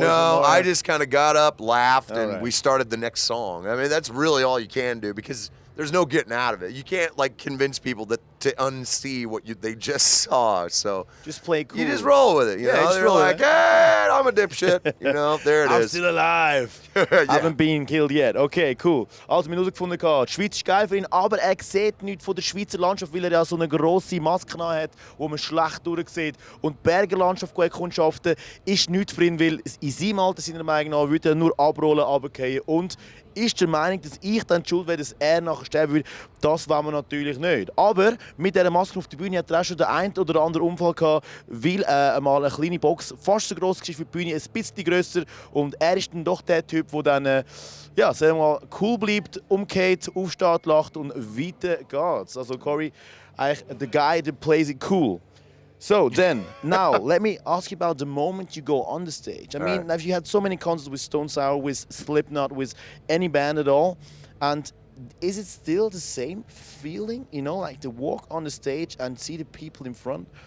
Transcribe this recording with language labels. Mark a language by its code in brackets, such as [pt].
[en] no, I just kind of got up, laughed, and we started the next song. I mean, that's really all you can do because there's no getting out of it. You can't like convince people to unsee what they just saw. So just play cool. You just roll with it. You know, they're like, hey, I'm a dipshit. You know, there it I'm is. still alive. Yeah. Haven't been killed yet. Okay, cool. [de] Also, wir haben herausgefunden, die Schweiz ist geil für ihn, aber er sieht nichts von der Schweizer Landschaft, weil er ja so eine grosse Maske hat, wo man schlecht durchsieht. Und die Bergerlandschaft erkundschaften ist nichts für ihn, weil in seinem Alter, seiner Meinung nach, würde er nur abrollen, runterfallen. Und ist der Meinung, dass ich dann die schuld wäre, dass er nachher sterben würde. Das wollen wir natürlich nicht. Aber mit dieser Maske auf der Bühne hat er auch schon den einen oder anderen Unfall gehabt, weil einmal eine kleine Box fast so gross war wie die Bühne, ein bisschen grösser. Und er ist dann doch der Typ, der dann sagen wir mal, cool bleibt, umgeht, aufsteht, lacht und weiter geht's. [en] Also Corey, eigentlich the guy that plays it cool. So then, now let me ask you about the moment you go on the stage. I mean, have you had so many concerts with Stone Sour, with Slipknot, with any band at all? And is it still the same feeling, you know, like to walk on the stage and see the people in front?